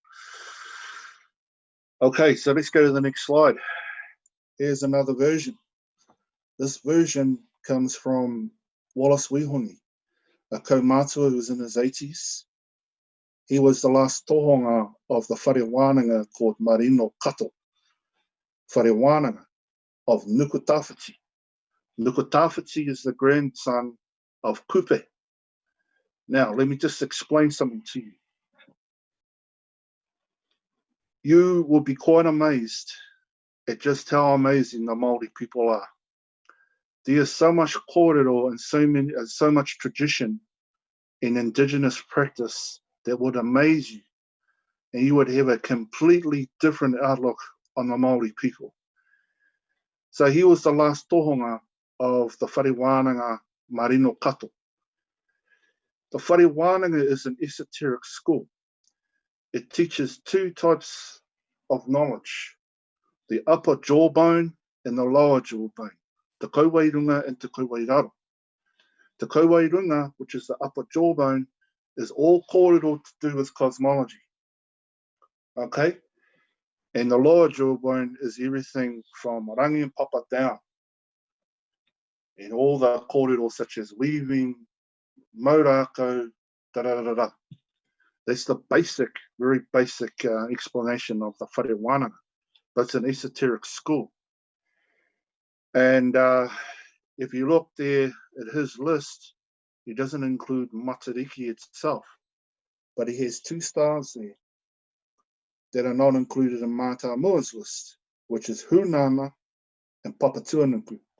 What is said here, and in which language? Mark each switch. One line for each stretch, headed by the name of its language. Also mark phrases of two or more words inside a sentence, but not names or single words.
English: Okay, so let's go to the next slide. Here's another version. This version comes from Wallace Wihongi, a kaumātua who was in his 80s. He was the last tohunga of the
Māori: whare wānanga
English: called Marino Kato,
Māori: whare wānanga
English: of Nukutawhiti. Nukutawhiti is the grandson of Kupe. Now, let me just explain something to you. You will be quite amazed at just how amazing the Maori people are. There is so much kōrero and so much tradition in indigenous practice that would amaze you, and you would have a completely different outlook on the Maori people. So he was the last tohunga of the
Māori: whare wānanga
English: Marino Kato. The
Māori: whare wānanga
English: is an esoteric school. It teaches two types of knowledge, the upper jawbone and the lower jawbone,
Māori: te kauwairunga and te kauwairaro.
English: The kauwairunga, which is the upper jawbone, is all kōrero to do with cosmology. Okay? And the lower jawbone is everything from rangi and papa down. And all the kōrero such as weaving,
Māori: maurako, da-da-da-da-da.
English: That's the basic, very basic explanation of the
Māori: whare wānanga.
English: But it's an esoteric school. And if you look there at his list, he doesn't include Matariki itself, but he has two stars there that are not included in Mātāmoa's list, which is Hunana and Papatuanuku.